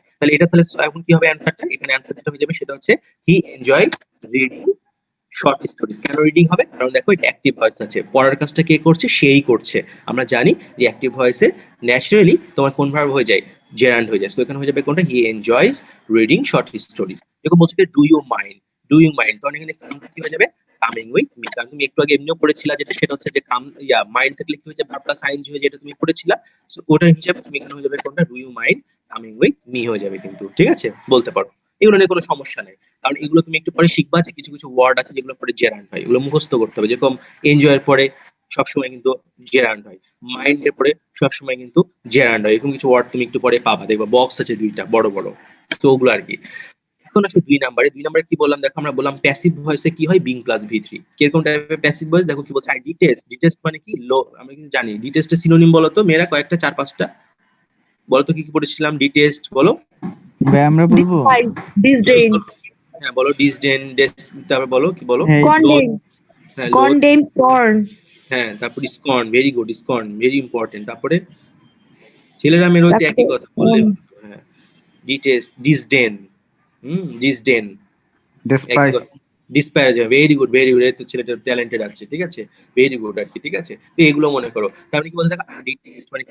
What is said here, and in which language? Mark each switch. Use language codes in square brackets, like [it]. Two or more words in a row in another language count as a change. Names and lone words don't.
[bn] তাহলে এটা তাহলে এখন কি হবে অ্যান্সারটা, এখানে অ্যান্সার যেটা হয়ে যাবে সেটা হচ্ছে [en] he enjoy reading short stories. [bn] কেন রিডিং হবে? কারণ দেখো এটা [en] active voice [bn] আছে, পড়ার কাজটা কে করছে? সেই করছে। আমরা জানি যে [en] active voice [bn] ন্যাচারালি তোমার কোন ভার্ব হয়ে যায়? জেরান্ড হয়ে যায়। সো এখানে হয়ে যাবে কোনটা? [en] he enjoys reading short stories. [bn] এরকম বলছে [en] do you mind, do you mind, [bn] তখন এখানে কামটা কি হয়ে যাবে? [en] coming with me. [bn] কারণ তুমি একটু আগে এমনিও পড়েছিলা যেটা সেটা হচ্ছে যে [en] come mind [bn] থাকলে কি হয়ে যাবে? [en] verb plus ing [bn] হয়ে যেটা তুমি পড়েছিলা। সো ওটার হিসাবে তুমি এখানে হয়ে যাবে কোনটা? [en] do you mind coming with me [bn] হয়ে যাবে কিন্তু, ঠিক আছে? বলতে পারো, এগুলো নিয়ে কোনো সমস্যা নেই। কারণ এগুলো তুমি একটু পরে শিখবা যে কিছু কিছু ওয়ার্ড আছে যেগুলো পরে জেরান্ড হয়, এগুলো মুখস্থ করতে হবে। যেরকম এনজয়ের পরে সবসময় কিন্তু জেরান্ড হয়, মাইন্ডের পরে সবসময় কিন্তু জেরান্ড হয়। এরকম কিছু ওয়ার্ড তুমি একটু পরে পাবা, দেখবা বক্স আছে দুইটা বড় বড়, তো ওগুলো আর কি। এখন আসলে 2 নম্বরে কি বললাম দেখো, আমরা বললাম [en] passive voice [bn] কি হয়? [en] being plus V three. [bn] কিরকম টাইপের প্যাসিভ ভয়েস দেখো কি বলছে? [en] I detest. [bn] ডিটেস্ট মানে কি? লো। আমরা কিন্তু জানি ডিটেস্টের সিনোনিম বলো তো মেয়েরা, কয়েকটা 4-5টা বলো তো, কি কি পড়েছিলাম? ডিটেস্ট বলো। ভাই আমরা বলবো [en] disdain, [bn] হ্যাঁ বলো ডিসডেন, তারপর বলো কি বলো? [en] condemn, [bn] হ্যাঁ [en] condemn, scorn, [bn] হ্যাঁ, তারপর [en] scorn, very good, scorn very important. [bn] তারপরে ছেলেরা মেয়ের হইতে একই কথা বললে, হ্যাঁ [en] detest, disdain, disdain, despise, despair, very good, very good. [bn] এই তো ছেলেটা ট্যালেন্টেড আছে, ঠিক আছে? [en] very good [bn] আর কি, ঠিক আছে? তো এগুলো মনে করো। তার মানে কি বলতে দেখো ডিটেস্ট মানে কি?